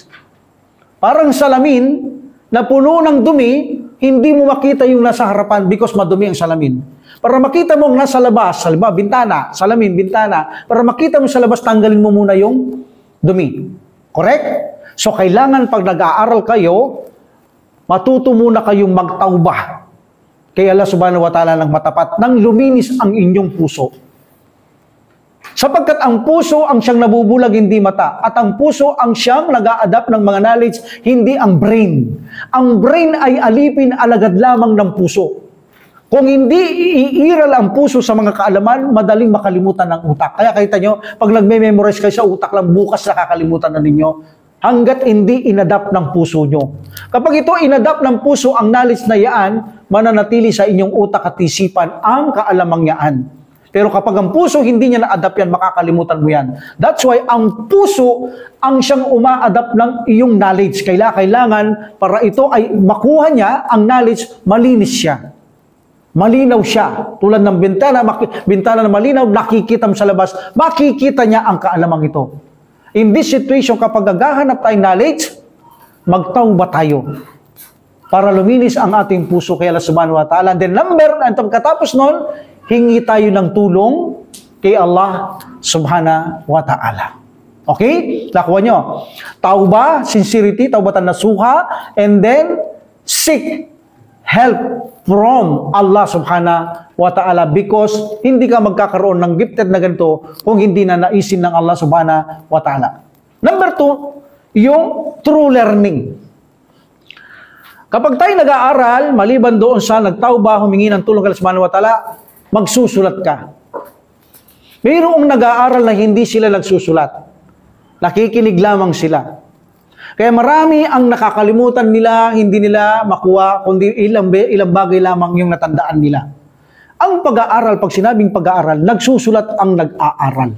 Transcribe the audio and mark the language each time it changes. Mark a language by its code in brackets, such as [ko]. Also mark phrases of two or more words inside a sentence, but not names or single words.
[tl] Parang salamin na puno ng dumi, hindi mo makita yung nasa harapan because madumi ang salamin. Para makita mo ang nasa labas, halimbawa bintana, salamin, bintana, para makita mo sa labas, tanggalin mo muna yung dumi. Correct? So kailangan pag nag-aaral kayo, matuto muna kayong magtauba. Kay Allah [ar] subhanahu wa ta'ala [tl] ng matapat, nang luminis ang inyong puso. Sapagkat ang puso ang siyang nabubulag, hindi mata. At ang puso ang siyang nag-a-adapt ng mga knowledge, hindi ang brain. Ang brain ay alipin alagad lamang ng puso. Kung hindi iiral ang puso sa mga kaalaman, madaling makalimutan ng utak. Kaya kita nyo, pag nagme-memorize kayo sa utak lang, bukas nakakalimutan na ninyo. Hanggat hindi inadapt ng puso nyo. Kapag ito inadapt ng puso, ang knowledge na yaan, mananatili sa inyong utak at isipan ang kaalamang yaan. Pero kapag ang puso hindi niya na-adapt yan, makakalimutan mo yan. [en] That's why [tl] ang puso ang siyang uma-adapt ng iyong knowledge. Kailangan para ito ay makuha niya ang knowledge, malinis siya. Malinaw siya. Tulad ng bintana na malinaw, nakikita mo sa labas, makikita niya ang kaalamang ito. [en] In this situation, [tl] kapag naghahanap tayong knowledge, magtauba tayo para luminis ang ating puso kay Allah [ar] subhanahu wa ta'ala. [en] And then [tl] katapos nun, hingi tayo ng tulong kay Allah [ar] subhanahu wa ta'ala. [tl] Okay? Nakuha nyo. [ar] Tauba, sincerity, taubatan nasuha, [en] and then seek help from [tl] Allah [ar] subhanahu wa ta'ala [tl] because hindi ka magkakaroon ng gifted na ganito kung hindi na naisin ng Allah [ar] subhanahu wa ta'ala. [tl] Number 2, yung [en] true learning. [tl] Kapag tayo nag-aaral, maliban doon sa nagtauba, humingi ng tulong kay Allah [ar] subhanahu wa ta'ala, [tl] magsusulat ka. Mayroong nag-aaral na hindi sila nagsusulat. Nakikinig lamang sila. Kaya marami ang nakakalimutan nila, hindi nila makuha, kundi ilang bagay lamang yung natandaan nila. Ang pag-aaral, pag sinabing pag-aaral, nagsusulat ang nag-aaral.